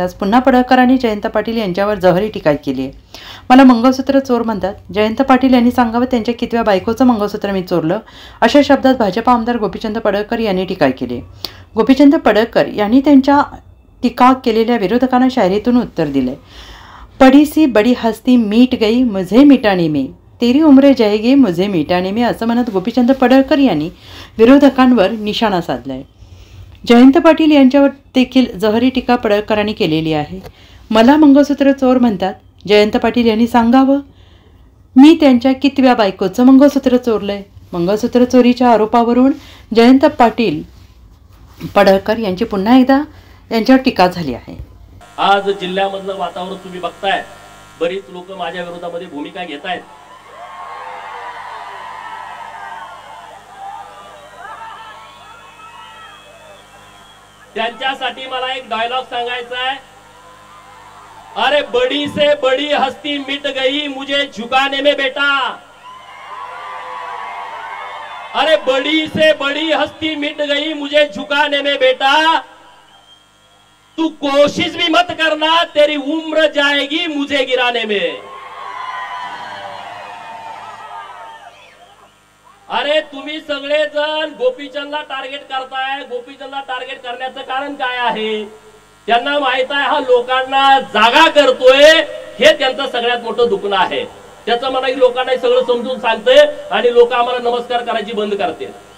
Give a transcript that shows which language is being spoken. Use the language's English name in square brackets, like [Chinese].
[Marathi] आज पुन्हा पडळकरांनी जयंत पाटील यांच्यावर जहरी टीका केली आहे. मला मंगळसूत्र चोर म्हणतात. जयंत पाटील यांनी सांगावं त्यांच्या कितव्या बायकोचं मंगळसूत्र मी चोरलं, अशा शब्दात भाजप आमदार गोपीचंद पडळकर यांनी टीका केली. गोपीचंद पडळकर यांनी त्यांच्या टीका केलेल्या विरोधकांना शायरीतून उत्तर दिले. [Hindi] बड़ी सी बड़ी हस्ती मीट गई मुझे मिटाने में, तेरी उम्र जाएगी मुझे मिटाने में, [Marathi] असं म्हणत गोपीचंद पडळकर यांनी विरोधकांवर निशाणा साधलाय. जयंत पाटील यांच्यावर देखील जहरी टीका पडळकरांनी केलेली आहे. मला मंगळसूत्र चोर म्हणतात. जयंत पाटील यांनी सांगावं मी त्यांच्या कितव्या बायकोचं मंगळसूत्र चोरलंय. मंगळसूत्र चोरीच्या आरोपावरून जयंत पाटील पडळकर यांची पुन्हा एकदा यांच्यावर टीका झाली आहे. आज जिल्ह्यामधलं वातावरण तुम्ही बघताय, बरीच लोक माझ्या विरोधामध्ये भूमिका घेत आहेत. त्यांच्यासाठी मला एक डायलॉग सांगायचा आहे. [Hindi] अरे बड़ी से बड़ी हस्ती मिट गई मुझे झुकाने में बेटा, अरे बड़ी से बड़ी हस्ती मिट गई मुझे झुकाने में बेटा, तू कोशिश भी मत करना तेरी उम्र जाएगी मुझे गिराने में. [Marathi] अरे तुम्ही सगळेजण गोपीचंदला टार्गेट करताय. गोपीचंदला टार्गेट करण्याचं कारण काय आहे? त्यांना माहित आहे हा लोकांना जागा करतोय, हे त्यांचं सगळ्यात मोठं दुखणं आहे. त्याचं मला लोकांना सगळं समजून सांगते आणि लोक आम्हाला नमस्कार करायची बंद करते.